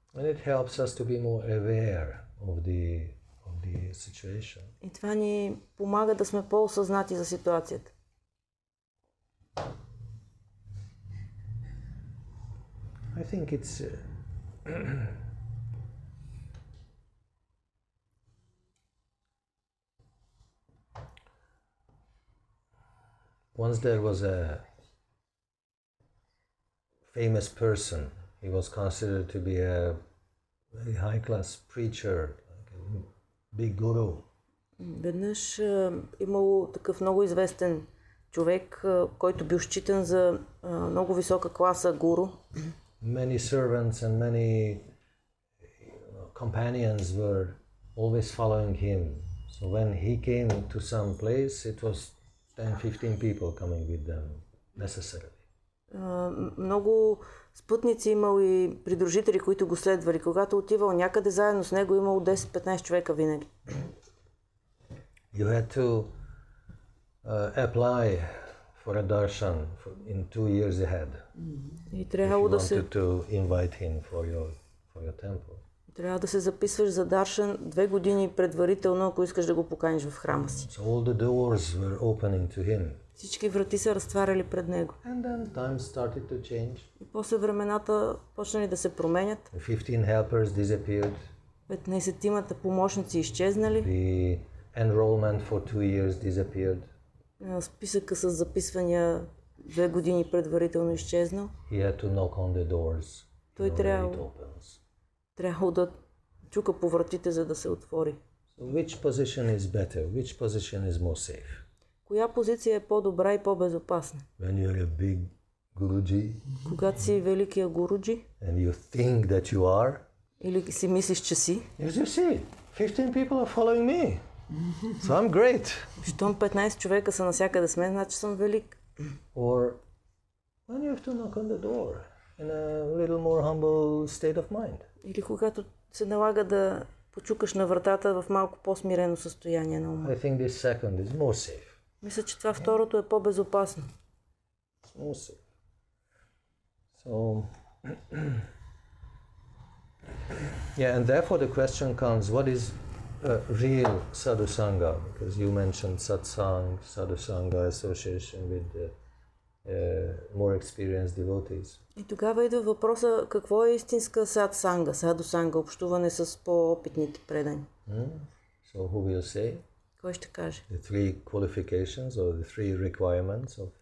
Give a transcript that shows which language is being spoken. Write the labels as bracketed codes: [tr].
[en] And it helps us to be more aware of the situation. [bg] И това ни помага да сме по-осъзнати за ситуацията. [en] I think it's once there was a famous person. He was considered to be a very high-class preacher, like a big guru. [bg] Веднъж имало такъв много известен човек, който бил считан за много висока класа гуру. [en] Many servants and many companions were always following him. So when he came to some place, it was 10-15 people coming with them necessarily. [bg] Много спътници имал и придружители, които го следвали. Когато отивал някъде, заедно с него имало 10-15 човека винаги. [en] You had to apply for a darshan in 2 years ahead. [bg] И [en] If [bg] трябвало [en] you [bg] да се [en] wanted to invite him for your temple. [bg] трябва да се записваш за даршан 2 години предварително, ако искаш да го поканиш в храма си. [en] So all the doors were opening to him. [bg] Всички врати са разтваряли пред него. [en] And then times started to change. [bg] И после времената почнали да се променят. [en] The 15 helpers disappeared. [bg] 15-тимата помощници изчезнали. [en] The enrollment for 2 years disappeared. [bg] Списъка с записвания 2 години предварително изчезнал. [en] He had to knock on the doors. [bg] Той [en] in order it [bg] трябвало да чука по вратите, за да се отвори. [en] So which position is better? Which position is more safe? [bg] Коя позиция е по-добра и по-безопасна? [en] When you're a big Guruji [bg] Когато си великия гуруджи [en] and you think that you are, [bg] или си мислиш, че си, [en] as you see, 15 people are following me. So I'm great. [bg] щом 15 човека са навсякъде с мен, значи съм велик. [en] Or when you have to knock on the door in a little more humble state of mind. [bg] Или когато се налага да почукаш на вратата в малко по-смирено състояние на ума. [en] I think this second is more safe. [bg] Мисля, че това второто е по-безопасно. [en] It's more safe. So, yeah, and therefore the question comes, what is real sadhusanga? Because you mentioned satsang, sadhusanga, association with more experienced devotees. [bg] И тогава идва въпроса, какво е истинска садсанга, садусанга, общуване с по-опитните предани. [en] So who will say? [bg] Кой ще каже? [en] The three qualifications or the three requirements of